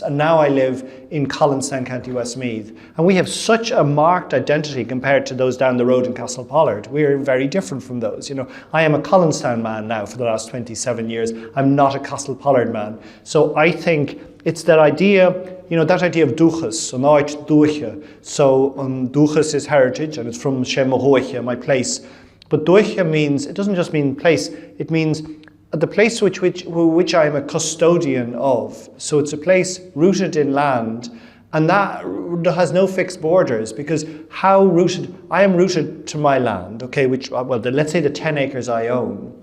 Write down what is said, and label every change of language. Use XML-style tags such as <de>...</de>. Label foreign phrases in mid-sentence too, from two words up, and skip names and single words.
<en>And now I live in Collinstown, County Westmeath. And we have such a marked identity compared to those down the road in Castlepollard. We're very different from those. You know, I am a Collinstown man now for the last 27 years. I'm not a Castlepollard man. So I think it's that idea, you know, that idea of dúchas, so</en> <ga>náit dúcha.</ga> <en>So dúchas is heritage, and it's from Shemohoicha, my place. But dúcha means, it doesn't just mean place, it means the place which I am a custodian of. So it's a place rooted in land, and that has no fixed borders, because how rooted, I am rooted to my land, okay, which, well, let's say the 10 acres I own.</en>